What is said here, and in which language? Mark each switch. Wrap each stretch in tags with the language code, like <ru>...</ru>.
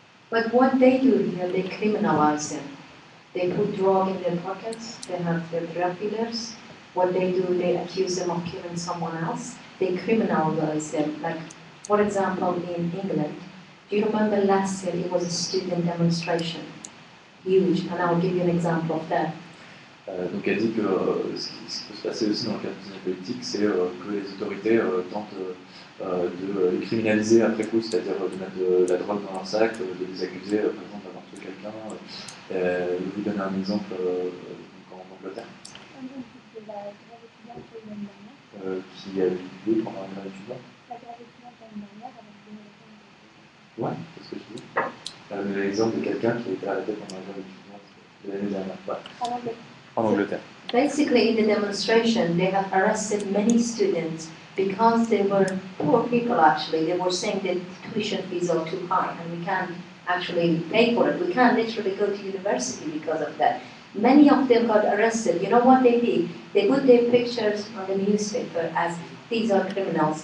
<en>But what they do here, they criminalize them. They put drug in their pockets, they have their drug dealers. What they do, they accuse them of killing someone else. They criminalize them. Like, for example, in England, do you remember last year it was a student demonstration? Huge, and I'll give you an example of that.</en> <fr>Donc elle dit que ce qui peut se passer aussi dans le cadre de la politique, c'est que les autorités tentent de les criminaliser après coup, c'est-à-dire de mettre de la drogue dans leur sac, de les accuser par exemple d'avoir tué quelqu'un. Je vais vous donner un exemple en Angleterre. De la grève étudiante l'année dernière. Qui a eu lieu pendant une grève étudiante. La grève étudiante l'année dernière avec des militants. Ouais, c'est ce que je dis. L'exemple de quelqu'un qui a été arrêté pendant la grève étudiante de l'année dernière. Ouais. En Angleterre.</fr> <en>Basically, in the demonstration, they have arrested many students because they were poor people actually. They were saying that tuition fees are too high and we can't actually pay for it. We can't literally go to university because of that. Many of them got arrested. You know what they did? They put their pictures on the newspaper as these are criminals.</en>